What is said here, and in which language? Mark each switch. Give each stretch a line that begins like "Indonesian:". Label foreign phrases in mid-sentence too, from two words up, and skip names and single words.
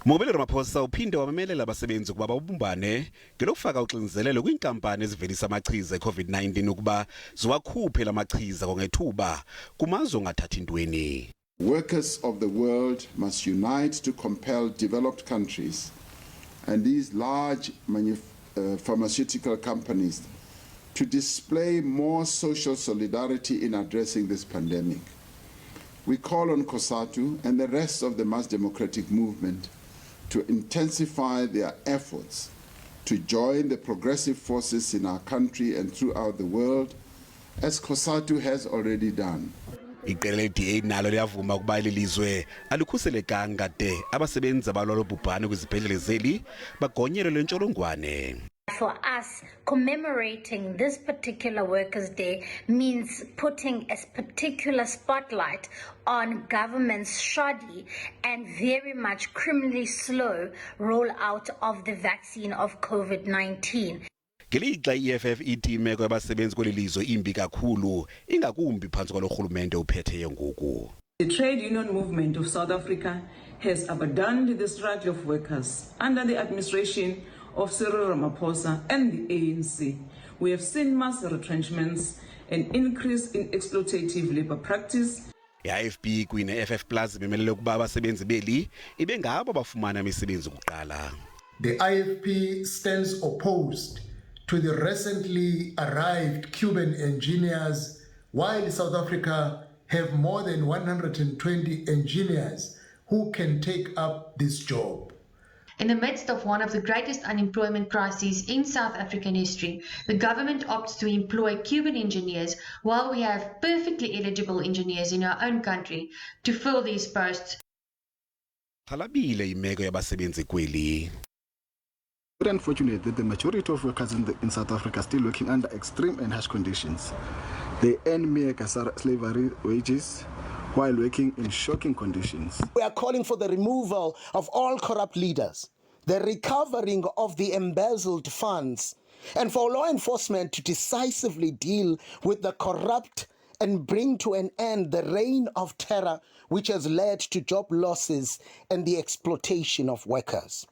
Xhosa: Umongameli Ramaphosa uphinde wamemelela abasebenzi ukuba babumbane ngelokufaka uxinzelelo kwinkampani ezivelisa amachiza eCovid-19 ukuba ziwakhuphe lamachiza kwangethuba kumazwe ongathathi ntweni.
English: Workers of the world must unite to compel developed countries and these large pharmaceutical companies to display more social solidarity in addressing this pandemic. We call on COSATU and the rest of the mass democratic movement to intensify their efforts to join the progressive forces in our country and throughout the world, as COSATU has already done.
Xhosa: Iqela le-DA nalo liyavuma ukuba lelizwe alikhuselekanga de abasebenzi abalwa lobhubhane kwizibhedlele zeli bagonyelwe le ntsholongwane.
English: For us, commemorating this particular Workers' Day means putting a particular spotlight on government's shoddy and very much criminally slow rollout of the vaccine of COVID-19.
Xhosa: Ngelixa i-EFF ithi imeko yabasebenzi kweli lizwe imbi kakhulu ingakumbi phantsi kwalo rhulumente uphetheyo ngoku.
English: The trade union movement of South Africa has abandoned the struggle of workers under the administration of Cyril Ramaphosa and the ANC. We have seen mass retrenchments, an increase in exploitative labor practice.
Xhosa: I-IFP kunye ne-FF Plus bemelele ukuba abasebenzi beli ibe ngabo bafumana imisebenzi kuqala.
English: The IFP stands opposed to the recently arrived Cuban engineers, while South Africa have more than 120 engineers who can take up this job. In the midst of one of the greatest unemployment crises in South African history, the government opts to employ Cuban engineers while we have perfectly eligible engineers in our own country to fill these posts.
Xhosa: Xhalabile imeko yabasebenzi kweli.
English: It's unfortunate that the majority of workers in South Africa are still working under extreme and harsh conditions. They earn mere slavery wages while working in shocking conditions. We are calling for the removal of all corrupt leaders, the recovering of the embezzled funds, and for law enforcement to decisively deal with the corrupt and bring to an end the reign of terror which has led to job losses and the exploitation of workers.